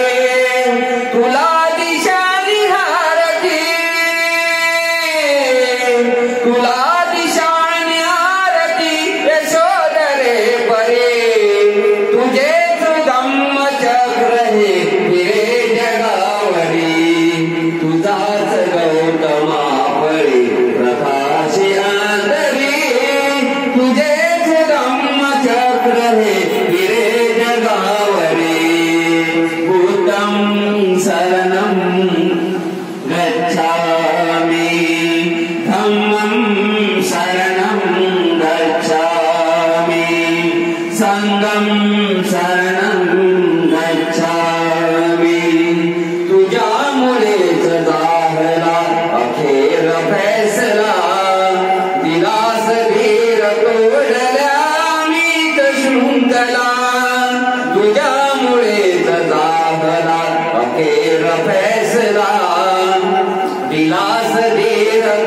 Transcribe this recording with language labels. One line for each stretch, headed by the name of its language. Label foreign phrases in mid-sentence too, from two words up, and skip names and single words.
Marathi: तुला दिशा निहारती, तुला दिशा निहारती यशोदरे परे, तुझेच धम्म चक्र हे फिरे जगावरी। तुझाच गौतमा पळे प्रकाशी अंतरी, तुझेच धम्म चक्र हे फिरे जगावरी।
Pali: बुद्धं शरणं गच्छामि, धम्मं शरणं गच्छामि, संघं शरणं गच्छामि।
Marathi: तुझ्यामुळेच झाला अखेर फैसला, दिलास धीर तोडल्या मीत शृंखला। तुझ्यामुळेच झाला अखेर फैसला, दिलास धीर